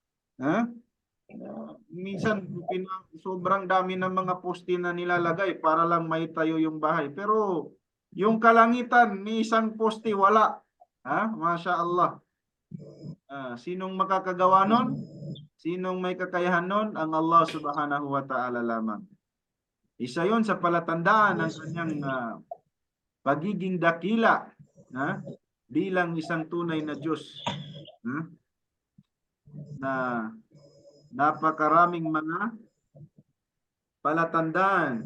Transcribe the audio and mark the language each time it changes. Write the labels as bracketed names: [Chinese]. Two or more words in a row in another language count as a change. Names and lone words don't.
[Filipino] Minsan sobrang dami ng mga poste na nilalagay para lang maitayo yung bahay. Pero yung kalangitan, ni isang poste wala. [Arabic] ما شاء الله. [Filipino] Sinong makakagawa nun? Sinong may kakayahan nun? Ang Allah [Arabic] سبحانه وتعالى [Filipino] lamang. Isa yon sa palatandaan ng kanyang pagiging dakila bilang isang tunay na Diyos na Napakaraming mga palatandaan.